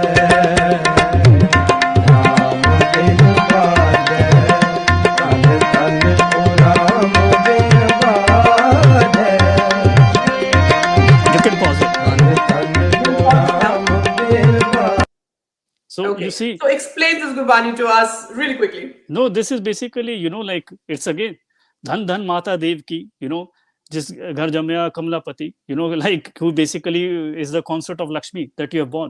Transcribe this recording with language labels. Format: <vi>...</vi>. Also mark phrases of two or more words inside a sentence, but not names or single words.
<hi>राम बिन बाजे, तन तन ओ राम बिन बाजे.</hi> <en>You can pause it. So okay. You see. So explain this Gurbani to us really quickly. No, this is basically, like it's again,</en> <pa>ਧੰਨ ਧੰਨ ਮਾਤਾ ਦੇਵ ਕੀ ਜਿਸ ਘਰ ਜੰਮਿਆ ਕਮਲਾਪਤੀ,</pa> <en>like who basically is the consort of Lakshmi that you have born.</en>